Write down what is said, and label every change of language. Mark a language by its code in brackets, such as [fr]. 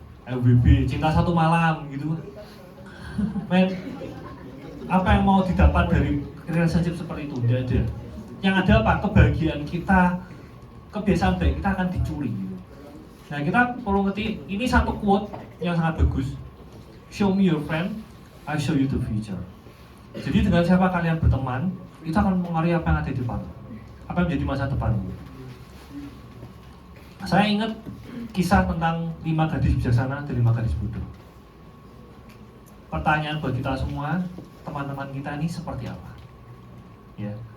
[id] LWB, cinta satu malam gitu. Men, apa yang mau didapat dari relationship seperti itu? Tidak ada. Yang ada apa? Kebahagiaan kita, kebiasaan baik kita akan dicuri. Nah, kita perlu ngerti, ini satu quote yang sangat bagus. [en] Show me your friend, I show you the future. [id] Jadi dengan siapa kalian berteman, itu akan mengaruhi apa yang ada di depan, apa yang menjadi masa depanmu. Saya ingat kisah tentang 5 gadis bijaksana dan 5 gadis bodoh. Pertanyaan buat kita semua, teman-teman kita ini seperti apa? Ya.